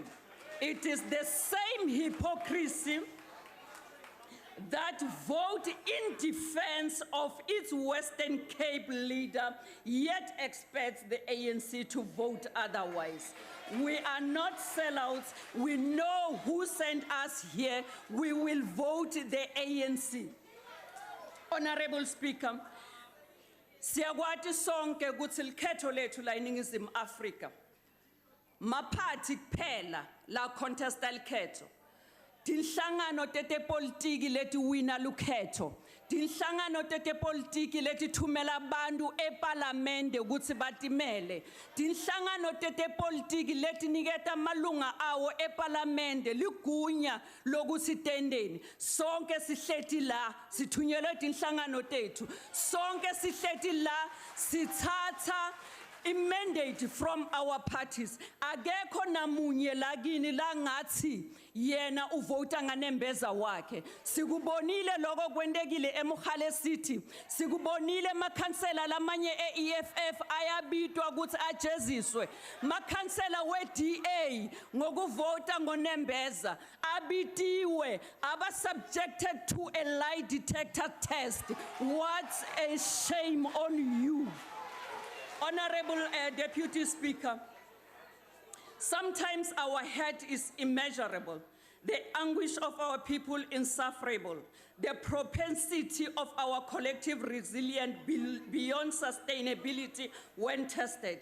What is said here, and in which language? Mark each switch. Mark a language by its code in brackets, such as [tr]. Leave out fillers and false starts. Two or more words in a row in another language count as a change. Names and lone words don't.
[en] It is the same hypocrisy that vote in defense of its Western Cape leader, yet expects the ANC to vote otherwise. We are not sellouts. We know who sent us here. We will vote the ANC. Honorable Speaker, [ss] siyakwati sonke ukuthi likhetho lethu la eNingizimu Afrika maphathi kuphela la contesta likhetho. Tinhlangano tete politiki leti wina lukhetho. Tinhlangano tete politiki leti thumela abantu eParliament ukuthi batimele. Tinhlangano tete politiki leti niketa malunga awo eParliament ligunya lokuthi tendeni. Sonke sihleti la sithunyelwe tinhlangano tethu. Sonke sihleti la sithatha [en] mandate from our parties. [ss] Akekho namunye lagini la ngathi yena uvota nganembeza wakhe. Sikubonile lokho kwendekile eMkhale City. Sikubonile makhansela lamanye eEFF ayabitwa ukuthi ajeziswe. Makhansela weDA ngokuvota ngonembeza abitiwe aba [en] subjected to a lie detector test. What a shame on you. Honorable Deputy Speaker, sometimes our hurt is immeasurable, the anguish of our people insufferable, the propensity of our collective resilience beyond sustainability when tested.